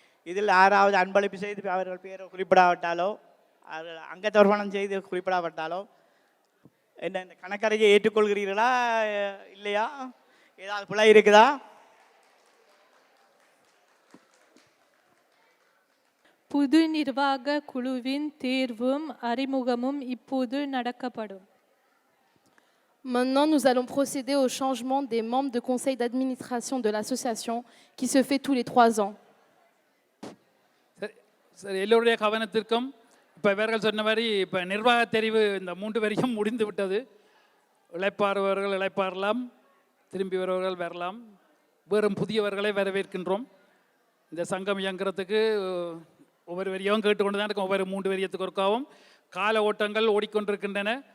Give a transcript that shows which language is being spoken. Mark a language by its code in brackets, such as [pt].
[ta] இதில் யாராவது அன்பளிப்பு செய்து அவர்கள் பேரை குறிப்பிடாவிட்டாலோ அங்கத்தவர்மணம் செய்து குறிப்பிடாவிட்டாலோ என்ன இந்த கணக்கறிக்கை ஏற்றுக்கொள்கிறீர்களா இல்லையா? ஏதாவது பிழை இருக்குதா? புது நிர்வாக குழுவின் தேர்வும் அறிமுகமும் இப்போது நடக்கப்படும். [fr] Maintenant, nous allons procéder au changement des membres de conseil d'administration de l'association qui se fait tous les 3 ans. [ta] சரி, எல்லோருடைய கவனத்திற்கும் இப்போ இவர்கள் சொன்ன மாதிரி இப்போ நிர்வாக தெரிவு இந்த 3 வரைக்கும் முடிந்து விட்டது. இளைப்பாறுவர்கள் இளைப்பாறலாம், திரும்பி வருவர்கள் வரலாம், வேறும் புதியவர்களை வரவேற்கின்றோம். இந்த சங்கம் இயங்குறதுக்கு ஒவ்வொரு வரியும் கேட்டுக்கொண்டு தான் இருக்கும். ஒவ்வொரு 3 வரியத்துக்கு ஒருக்காவும் கால ஓட்டங்கள் ஓடிக்கொண்டிருக்கின்றன.